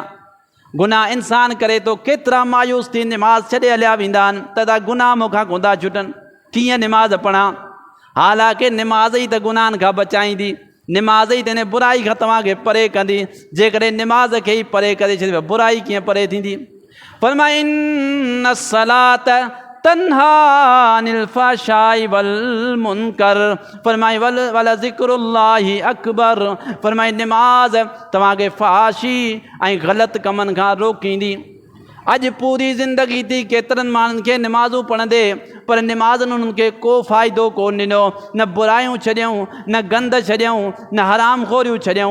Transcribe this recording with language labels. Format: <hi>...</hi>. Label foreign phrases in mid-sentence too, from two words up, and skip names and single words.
<sd>गुनाह इंसान करे तो केतिरा मायूस थी निमाज़ छॾे हलिया वेंदा आहिनि त गुनाह मूंखां कोन्हा छुटनि, कीअं निमाज़ पढ़ां, हालांकि निमाज़ ई त गुनाहनि खां बचाईंदी, निमाज़ ई त बुराई खां तव्हांखे परे कंदी। जेकॾहिं निमाज़ खे ई परे करे छॾियो बुराई कीअं परे थींदी।</sd> <ar>फरमाए إن الصلاة تنهى عن الفحشاء والمنكر, फरमाए ولذكر الله أكبر,</ar> <sd>फरमाए निमाज़ तव्हांखे फ़हाशी ऐं ग़लति कमनि खां रोकींदी। अॼु पूरी ज़िंदगी थी केतिरनि माण्हुनि खे निमाज़ूं पढ़ंदे पर निमाज़नि उन्हनि खे को फ़ाइदो कोन ॾिनो, न बुरायूं छॾियऊं, न गंद छॾियऊं, न हराम खोरियूं छॾियऊं।</sd>